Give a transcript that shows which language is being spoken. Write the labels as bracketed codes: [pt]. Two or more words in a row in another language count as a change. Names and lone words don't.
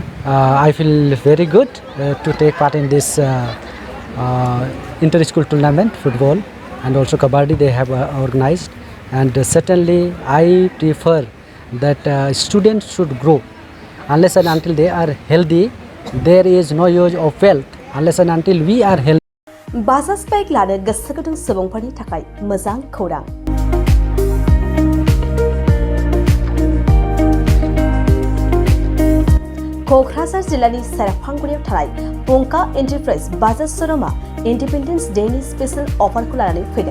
[en] I feel very good to take part in this inter-school tournament, football and also kabaddi they have organized, and certainly I prefer that students should grow. Unless and until they are healthy, there is no use of wealth. Unless and until we are healthy. [brx] बाजाज बाइक लानो गोसो गुदुं सुबुंफोरनि थाखाय मोजां खौरां। क'क्राझार जिल्लानि सेरफांगुरियाव थानाय पंका एन्टारप्राइज बाजाज श'रुमआ [en] Independence Day special offer [brx] लानानै फैदों।